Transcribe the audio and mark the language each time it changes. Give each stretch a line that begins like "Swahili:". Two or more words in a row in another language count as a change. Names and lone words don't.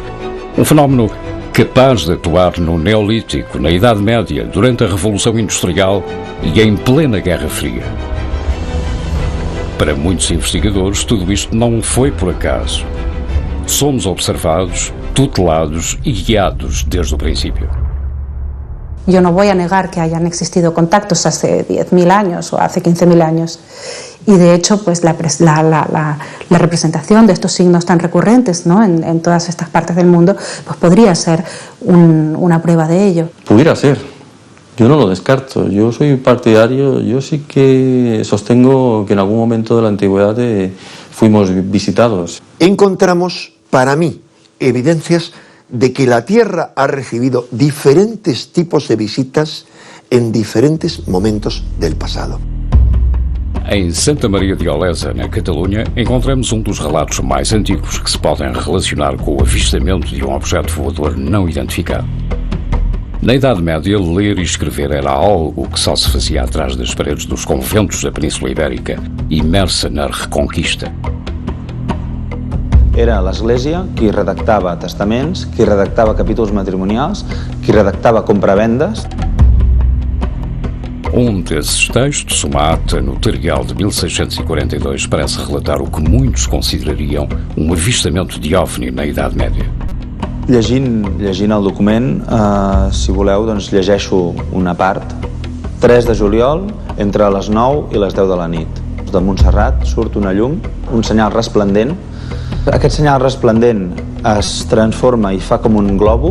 Portuguese: Um fenómeno capaz de atuar no Neolítico, na Idade Média, durante a Revolução Industrial e em plena Guerra Fria. Para muitos investigadores, tudo isto não foi por acaso. Somos observados, tutelados e guiados desde o princípio.
Spanish: Yo no voy a negar que hayan existido contactos hace 10.000 años o hace 15.000 años. Y de hecho, pues la representación de estos signos tan recurrentes, ¿no?, en todas estas partes del mundo, pues podría ser una prueba de ello. Pudiera ser. Yo no lo descarto. Yo soy partidario, yo sí que sostengo que en algún momento de la antigüedad fuimos visitados. Encontramos, para mí, evidencias de que la Tierra ha recibido diferentes tipos de visitas en diferentes momentos del pasado.
Portuguese: Em Santa Maria de Olesa, na Catalunha, encontramos dos relatos mais antigos que se podem relacionar com o avistamento de objeto voador não identificado. Na Idade Média, ler e escrever era algo que só se fazia atrás das paredes dos conventos da Península Ibérica, imersa na Reconquista.
Catalan: era l'Església qui redactava testaments, qui redactava capítols matrimonials, qui redactava compravendes.
Portuguese: Desses textos, uma ata notarial de 1642, parece relatar o que muitos considerariam um avistamento de OVNI na Idade Média.
Catalan: Llegint el document, si voleu, doncs llegeixo una part. 3 de juliol, entre les 9 i les 10 de la nit. De Montserrat surt una llum, un senyal resplendent. Aquest senyal resplendent es transforma i fa com un globo.